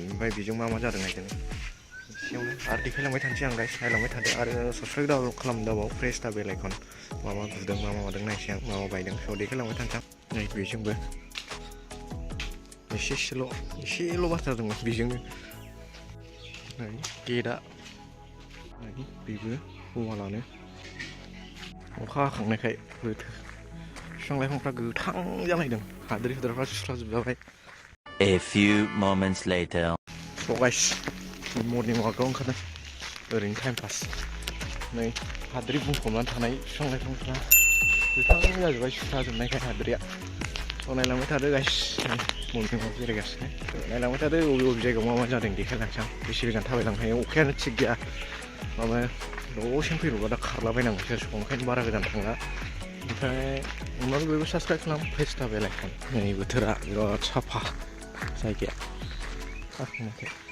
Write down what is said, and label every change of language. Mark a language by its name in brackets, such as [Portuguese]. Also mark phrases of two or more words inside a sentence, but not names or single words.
[Bodo] ओमफ्राय बेजों मा जादों नायदों एसेयावनो आरो देखायलांबाय थानोसै आं गाइस नायलांबाय थादो आरो [English] subscribe download [Bodo] खालामदाबाव [English] press the bell icon [Bodo] मा गुदों मा मादों नायसै आं मा बायदों स' देखायलांबाय थानोसै आं नै बेजोंबो एसेल' बारथारदोंमोन बेजोंनो नै गेटआ नै बेबो वालानो अखा हाखांनायखाय बिफां लाइफांफ्रा गोथां जालायदों हाद्रि हुद्राफ्रा सुस्राजोबजाबाय [English] A few moments later. [Bodo] स' [English] guys morning walk [Bodo] ओंखारदों ओरैनो टाइम पास नै हाद्रि बुंफबनानै थानाय बिफां लाइफांफ्रा गोथां जाजोब्बाय सुस्राजोबनायखाय हाद्रिया स' नायलांबाय थादो [English] guys morning walk [Bodo] बेरायगासिनो नायलांबाय थादो बबे जायगायाव मा जादों देखायलांसै आं बेसे गोजान थाबायलांनो हायो अखायानो थिग गैया माबा दसेनो फैब्रबा दा खारलाबायनांगौसो ओंखायनो बारा गोजान थांला ओमफ्राय उनाव बयबो साबस्क्राइब खालाम [English] press the bell icon [Bodo] नै बोथोरा बिराद साफा जायगाया हाखांनायखाय